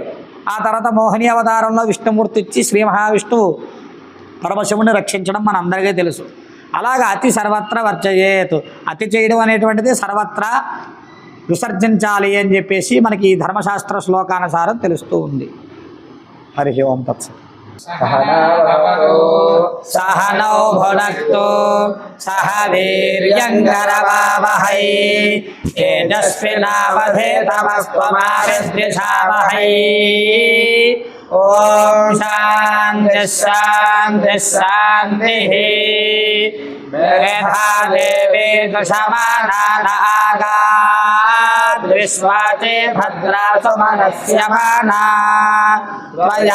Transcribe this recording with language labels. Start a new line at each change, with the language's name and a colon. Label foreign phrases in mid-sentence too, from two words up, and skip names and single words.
Telugu: ఆ తర్వాత మోహిని అవతారంలో విష్ణుమూర్తి ఇచ్చి శ్రీ మహావిష్ణువు పరమశివుని రక్షించడం మనందరికీ తెలుసు. అలాగా
Sanskrit: అతి సర్వత్ర వర్జయేత్,
Telugu: అతి చేయడం అనేటువంటిది సర్వత్రా విసర్జించాలి అని చెప్పేసి మనకి ఈ ధర్మశాస్త్ర శ్లోకానుసారం తెలుస్తూ ఉంది.
Sanskrit: హరి ఓం తత్సత్. सह नौ भुनक्तु सह वीर्यङ्करवावहै तेजस्विनावधेतमस्त्वमाविद्विषावहै ॐ शान्तिः शान्तिः शान्तिः मेधा देवी दुषमानागात् विश्वाचे भद्रा सुमनस्यमाना त्वया